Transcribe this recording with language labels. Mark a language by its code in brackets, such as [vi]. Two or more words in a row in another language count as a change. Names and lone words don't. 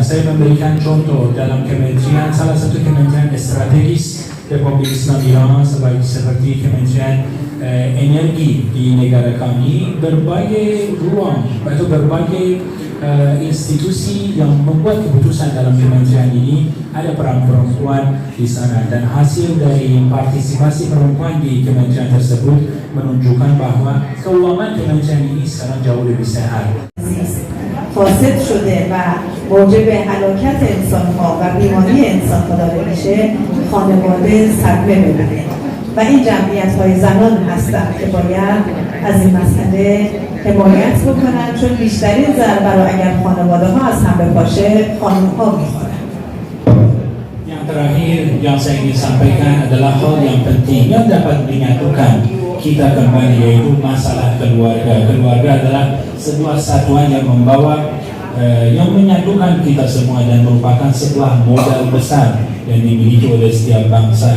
[id] Saya memberikan contoh dalam kementerian, salah satu kementerian strategis Republik Islam Iran seperti Kementerian Energi di negara kami, berbagai ruang atau berbagai institusi yang membuat keputusan dalam kementerian ini ada peran perempuan di sana, dan hasil dari partisipasi perempuan di kementerian tersebut menunjukkan bahwa keuangan kementerian ini sekarang jauh lebih sehat. [fa] فاسد شده و موجب هلاکت انسان‌ها و بیماری انسان‌ها داره میشه، خانواده صدمه ببینه و این جمعیت‌های زنان هستند که باید از این مسئله حمایت بکنن، چون بیشترین ضربه رو اگر خانواده‌ها از هم بپاشه خانم‌ها می‌خورن. [id] Yang terakhir yang saya ingin sampaikan adalah hal yang penting yang dapat menyatukan kita kembali, yaitu masalah keluarga. Keluarga adalah sebuah satuan yang yang menyatukan kita semua dan merupakan sebuah modal besar yang dimiliki oleh setiap bangsa.